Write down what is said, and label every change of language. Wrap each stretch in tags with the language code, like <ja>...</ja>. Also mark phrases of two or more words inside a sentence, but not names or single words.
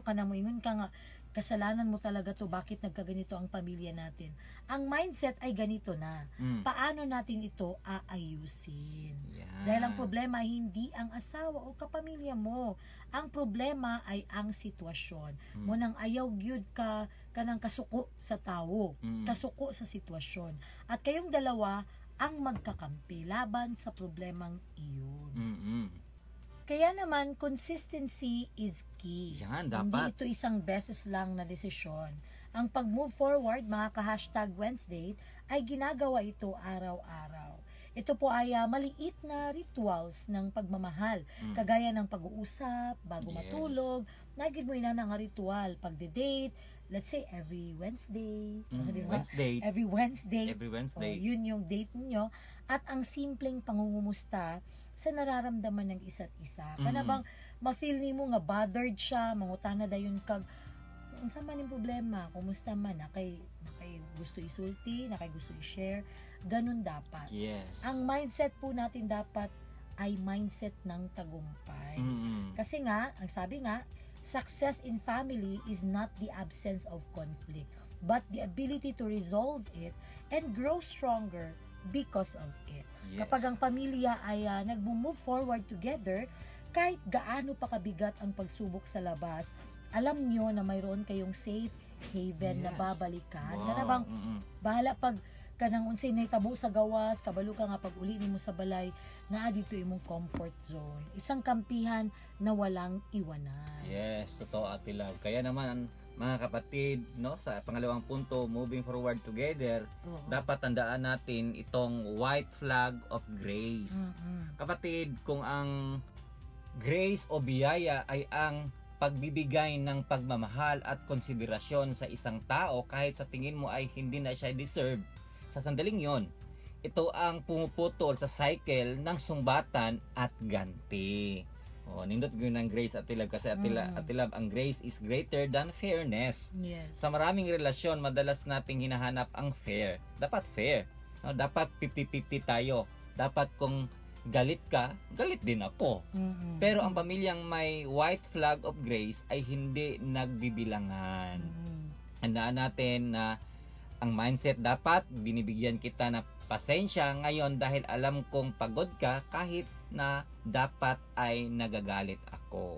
<ceb>Kana mo ingon ka nga,</ceb> <tl>kasalanan mo talaga to, bakit nagkaganito ang pamilya natin. Ang mindset ay ganito na. Paano natin ito aayusin? Yan. Dahil ang problema ay hindi ang asawa o kapamilya mo. Ang problema ay ang sitwasyon.</tl> <ceb>Mo nang ayaw gyud ka kanang kasuko sa tawo, kasuko sa sitwasyon.</ceb> <tl>At kayong dalawa ang magkakampi laban sa problemang iyon. Kaya naman,</tl> <en>consistency is key.</en> <tl>Yan, Hindi dapat. ito isang beses lang na desisyon. Ang pag-move forward, mga ka-hashtag Wednesday, ay ginagawa ito araw-araw. Ito po ay maliit na rituals ng pagmamahal. Kagaya ng pag-uusap, bago</tl> <en>Yes.</en> <hil>matulog, nagid mo ina nga ritual.</hil> <tl>Pagde-date,</tl> <en>let's say every Wednesday.</en> <tl>Di ba?</tl> <en>Wednesday. Every Wednesday. Every Wednesday.</en> <tl>Oh, yun yung date niyo. At ang simpleng pangungumusta sa nararamdaman ng isa't isa.</tl> <ceb>Kana bang ma-feel nimo nga bothered siya, mangutana dayon kag unsa man yung problema, kumusta man, nakay gusto isulti, nakay gusto i-share,</ceb> <tl>ganun dapat.</tl> <en>Yes.</en> <tl>Ang mindset po natin dapat ay mindset ng tagumpay. Kasi nga, ang sabi nga,</tl> <en>success in family is not the absence of conflict, but the ability to resolve it and grow stronger because of it. Yes.</en> <tl>Kapag ang pamilya ay nag-move</tl> <en>forward together,</en> <tl>kahit gaano pa kabigat ang pagsubok sa labas, alam nyo na mayroon kayong</tl> <en>safe haven</en> <tl>na</tl> <en>Yes.</en> <tl>babalikan.</tl> <en>Wow.</en> <ceb>Kana bang bahala pag kanang unsay nahitabo sa gawas, kabalo ka nga pag uli nimo sa balay, naa dito imong</ceb> <en>comfort zone.</en> <tl>Isang kampihan na walang iwanan. Yes, totoo Ate Love. Kaya naman mga kapatid, no, sa pangalawang punto,</tl> <en>moving forward together,</en> <tl>Oo. dapat tandaan natin itong</tl> <en>white flag of grace.</en> <tl>Kapatid, kung ang grace o biyaya ay ang pagbibigay ng pagmamahal at konsiderasyon sa isang tao kahit sa tingin mo ay hindi na siya deserve, sa sandaling yon, ito ang pumuputol sa cycle ng sumbatan at ganti. Nindot ko ng grace Ate Love kasi Ate Love, ang</tl> <en>grace is greater than fairness. Yes.</en> <tl>Sa maraming relasyon, madalas nating hinahanap ang fair. Dapat fair. No? Dapat 50-50 tayo. Dapat kung galit ka, galit din ako. Pero ang pamilyang may</tl> <en>white flag of grace</en> <tl>ay hindi nagbibilangan. Handaan natin na ang mindset dapat binibigyan kita na pasensya ngayon dahil alam kong pagod ka kahit na dapat ay nagagalit ako.</tl>